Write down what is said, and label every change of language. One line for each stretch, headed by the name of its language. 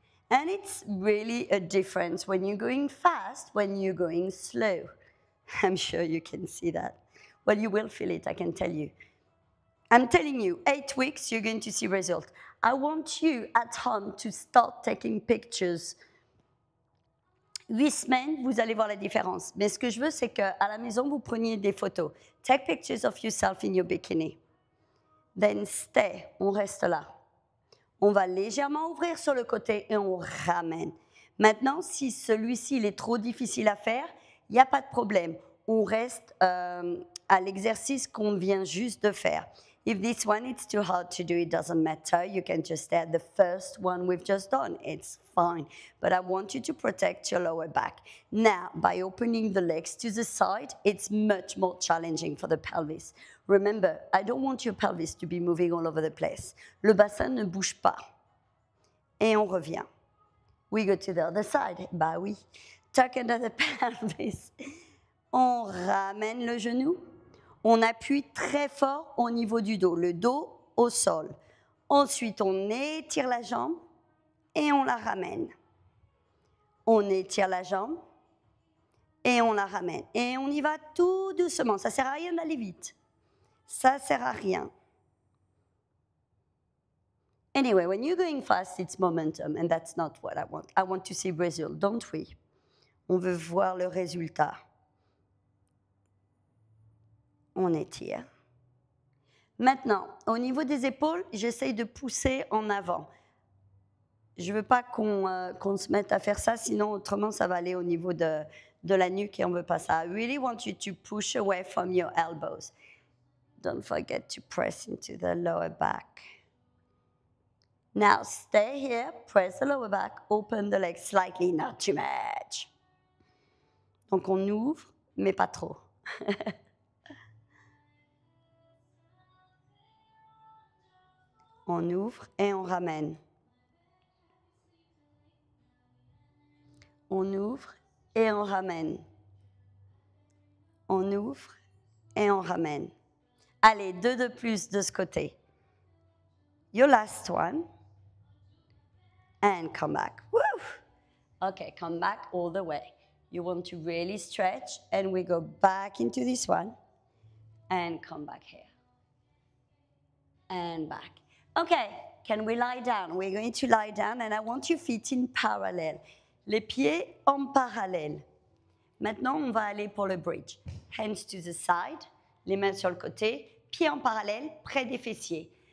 English: And it's really a difference when you're going fast, when you're going slow. I'm sure you can see that. Well, you will feel it, I can tell you. I'm telling you, 8 weeks, you're going to see results. I want you at home to start taking pictures.
French: 8 semaines, vous allez voir la différence. Mais ce que je veux, c'est qu'à la maison, vous preniez des photos.
English: Take pictures of yourself in your bikini. Then stay,
French: on reste là. On va légèrement ouvrir sur le côté et on ramène. Maintenant, si celui-ci il est trop difficile à faire, il n'y a pas de problème. On reste à l'exercice qu'on vient juste de faire.
English: If this one it's too hard to do, it doesn't matter. You can just stay at the first one we've just done. It's fine. But I want you to protect your lower back. Now, by opening the legs to the side, it's much more challenging for the pelvis. Remember, I don't want your pelvis to be moving all over the place.
French: Le bassin ne bouge pas. Et on revient.
English: We go to the other side. Bah oui. Tuck under the pelvis.
French: On ramène le genou. On appuie très fort au niveau du dos, le dos au sol. Ensuite, on étire la jambe et on la ramène. On étire la jambe et on la ramène. Et on y va tout doucement. Ça ne sert à rien d'aller vite. Ça ne sert à rien.
English: Anyway, when you're going fast, it's momentum, and that's not what I want. I want to see result, don't we?
French: On veut voir le résultat. On étire. Maintenant, au niveau des épaules, j'essaye de pousser en avant. Je ne veux pas qu'on se mette à faire ça, sinon autrement ça va aller au niveau de la nuque et on ne veut pas ça.
English: I really want you to push away from your elbows. Don't forget to press into the lower back. Now stay here, press the lower back, open the legs slightly, not too much.
French: Donc on ouvre, mais pas trop. On ouvre et on ramène. On ouvre et on ramène. On ouvre et on ramène. Allez, 2 de plus de ce côté.
English: Your last one. And come back. Woo! Okay, come back all the way. You want to really stretch and we go back into this one and come back here. And back. Okay, can we lie down? We're going to lie down and I want your feet in parallel.
French: Les pieds en parallèle. Maintenant, on va aller pour le bridge.
English: Hands to the side,
French: les mains sur le côté, pieds en parallèle, près des fessiers.